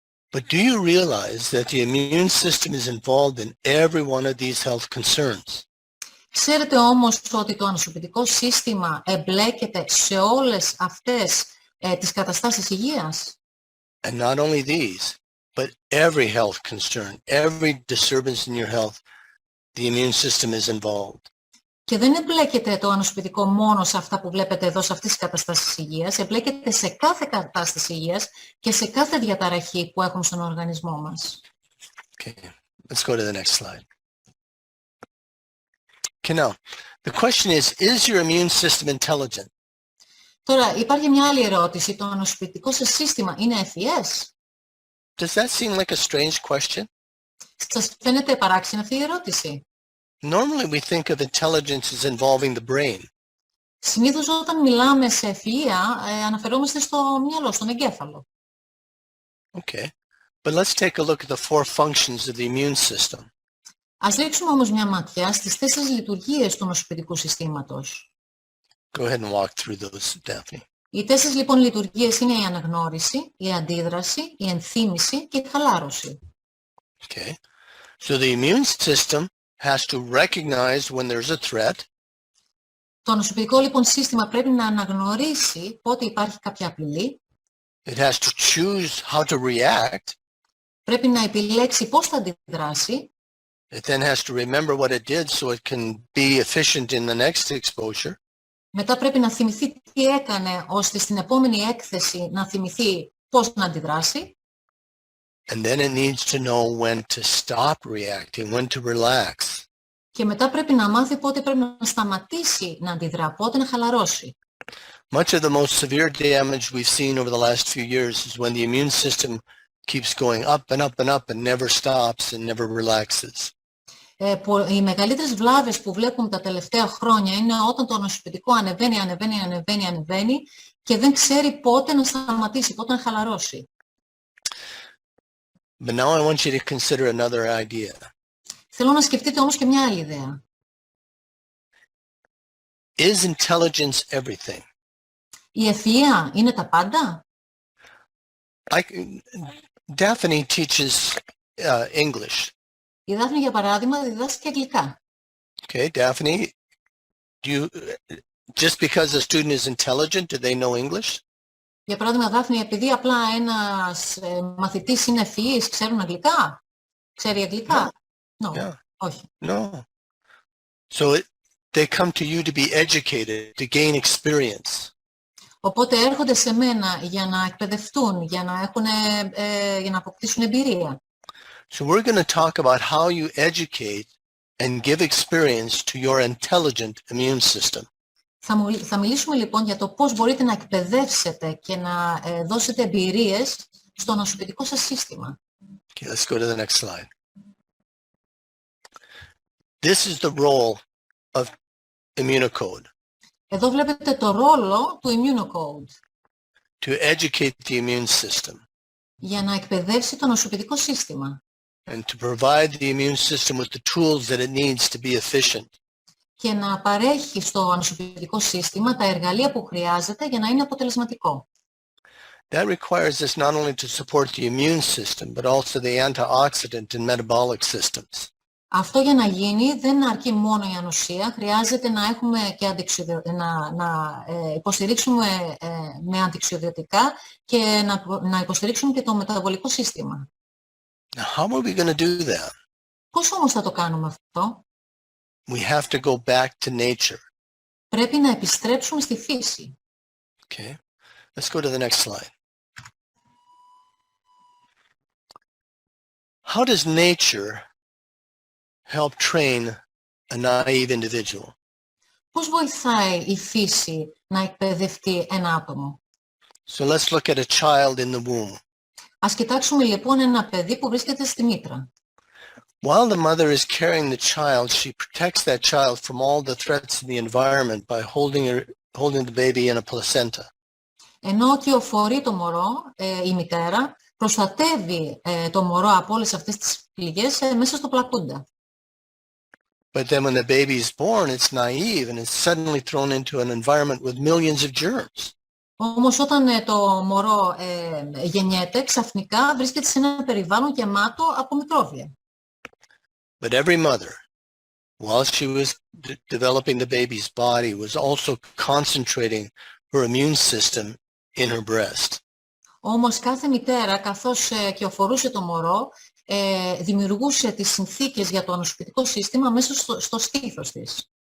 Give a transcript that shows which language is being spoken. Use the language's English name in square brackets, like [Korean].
[English] But do you realize that the immune system is involved in every one of these health concerns? [Greek] Ξέρετε όμως ότι το ανοσοποιητικό σύστημα εμπλέκεται σε όλες αυτές τις καταστάσεις υγείας. [English] And not only these, but every health concern, every disturbance in your health, the immune system is involved. [Greek] Και δεν εμπλέκεται το ανοσοποιητικό μόνο σε αυτά που βλέπετε εδώ, σε αυτές τις καταστάσεις υγείας, εμπλέκεται σε κάθε κατάσταση υγείας και σε κάθε διαταραχή που έχουμε στον οργανισμό μας. [English] Okay, let's go to the next slide. Okay, now, the question is your immune system intelligent? [Greek] Τώρα, υπάρχει μια άλλη ερώτηση. Το ανοσοποιητικό σας σύστημα είναι ευφυές? [English] Does that seem like a strange question? [Greek] Σας φαίνεται παράξενη αυτή η ερώτηση? [English] Normally we think of intelligence as involving the brain. [Greek] Συνήθως όταν μιλάμε σε ευφυΐα, αναφερόμαστε στο μυαλό, στον εγκέφαλο. [English] Okay, but let's take a look at the four functions of the immune system. [Greek] Ας ρίξουμε όμως μια ματιά στις 4 λειτουργίες του ανοσοποιητικού συστήματος. [English] Go ahead and walk through those, Daphne. [Greek] Οι 4 λοιπόν λειτουργίες είναι η αναγνώριση, η αντίδραση, η ενθύμηση και η χαλάρωση. [English] Okay, so the immune system has to recognize when there's a threat. [Greek] Το ανοσοποιητικό λοιπόν σύστημα πρέπει να αναγνωρίσει πότε υπάρχει κάποια απειλή. [English] It has to choose how to react. [Greek] Πρέπει να επιλέξει πώς θα αντιδράσει. [English] It then has to remember what it did so it can be efficient in the next exposure. [Greek] Μετά πρέπει να θυμηθεί τι έκανε, ώστε στην επόμενη έκθεση να θυμηθεί πώς να αντιδράσει. [English] And then it needs to know when to stop reacting, when to relax. [Greek] Και μετά πρέπει να μάθει πότε πρέπει να σταματήσει να αντιδρά, πότε να χαλαρώσει. [English] Much of the most severe damage we've seen over the last few years is when the immune system keeps going up and up and up and never stops and never relaxes. [Greek] Οι μεγαλύτερες βλάβες που βλέπουμε τα τελευταία χρόνια είναι όταν το ανοσοποιητικό ανεβαίνει και δεν ξέρει πότε να σταματήσει, πότε να χαλαρώσει. [English] But now I want you to consider another idea. [Greek] Θέλω να σκεφτείτε όμως και μια άλλη ιδέα. [English] Is intelligence everything? [Greek] Η ευφυΐα είναι τα πάντα? [English] Daphne teaches English. [Greek] Η Δάφνη, για παράδειγμα, διδάσκει αγγλικά. [English] Okay, Daphne, just because a student is intelligent, do they know English? [Greek] Για παράδειγμα, Δάφνη, επειδή απλά ένας μαθητής είναι ευφυής, ξέρουν αγγλικά? Ξέρει αγγλικά? [English] No. Yeah. [Greek] Όχι. [English] No. So they come to you to be educated, to gain experience. [Greek] Οπότε έρχονται σε μένα για να εκπαιδευτούν, για να αποκτήσουν εμπειρία. [English] So we're going to talk about how you educate and give experience to your intelligent immune system. [Greek] Θα μιλήσουμε λοιπόν για το πώς μπορείτε να εκπαιδεύσετε και να δώσετε εμπειρίες στο ανοσοποιητικό σας σύστημα. [English] Okay, let's go to the next slide. This is the role of Immunocode. [Greek] Εδώ βλέπετε το ρόλο του Immunocode. [English] To educate the immune system. [Greek] Για να εκπαιδεύσει το ανοσοποιητικό σύστημα. [English] And to provide the immune system with the tools that it needs to be efficient. [Greek] Και να παρέχει στο ανοσοποιητικό σύστημα τα εργαλεία που χρειάζεται για να είναι αποτελεσματικό. [English] That requires us not only to support the immune system, but also the antioxidant and metabolic systems. [Greek] Αυτό για να γίνει δεν αρκεί μόνο η ανοσία, χρειάζεται να έχουμε και να υποστηρίξουμε με αντιοξυδοτικά και να υποστηρίξουμε και το μεταβολικό σύστημα. [English] Now, how are we going to do that? [Greek] Πώς όμως θα το κάνουμε αυτό? [English] We have to go back to nature. [Greek] Πρέπει να επιστρέψουμε στη φύση. [English] Okay, let's go to the next slide. How does nature help train a naive individual? [Greek] Πώς βοηθάει η φύση να εκπαιδευτεί ένα άτομο? [English] So let's look at a child in the womb. [Greek] Ας κοιτάξουμε λοιπόν ένα παιδί που βρίσκεται στη μήτρα. [English] While the mother is carrying the child, she protects that child from all the threats in the environment by holding the baby in a placenta. [Greek] Ενώ κυοφορεί το μωρό, η μητέρα, προστατεύει το μωρό από όλες αυτές τις πληγές μέσα στο πλακούντα. [English] But then when the baby is born, it's naive and it's suddenly thrown into an environment with millions of germs. [Greek] Όμως όταν το μωρό γεννιέται, ξαφνικά βρίσκεται σε ένα περιβάλλον γεμάτο από μικρόβια. [English] But every mother, while she was developing the baby's body, was also concentrating her immune system in her breast. [Greek] Όμως κάθε μητέρα, καθώς κυοφορούσε το μωρό, δημιουργούσε τις συνθήκες για το ανοσοποιητικό σύστημα μέσα στο στήθος της.